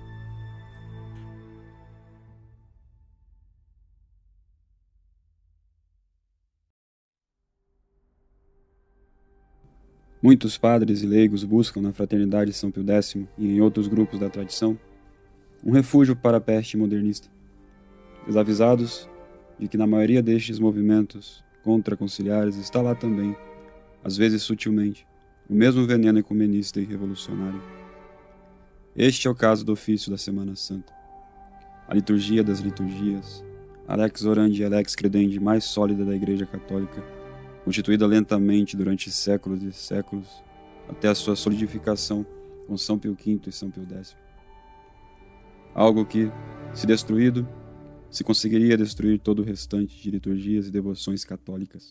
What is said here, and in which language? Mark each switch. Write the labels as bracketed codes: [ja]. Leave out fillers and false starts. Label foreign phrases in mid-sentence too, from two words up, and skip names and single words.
[pt] Muitos padres e leigos buscam na Fraternidade São Pio X e em outros grupos da tradição um refúgio para a peste modernista, desavisados de que na maioria destes movimentos contra-conciliares está lá também, às vezes sutilmente, o mesmo veneno ecumenista e revolucionário. Este é o caso do ofício da Semana Santa. A liturgia das liturgias, a [la] lex orandi [pt] e a [la] lex credendi [pt] mais sólida da Igreja Católica, constituída lentamente durante séculos e séculos, até a sua solidificação com São Pio V e São Pio X. Algo que, se destruído, se conseguiria destruir todo o restante de liturgias e devoções católicas.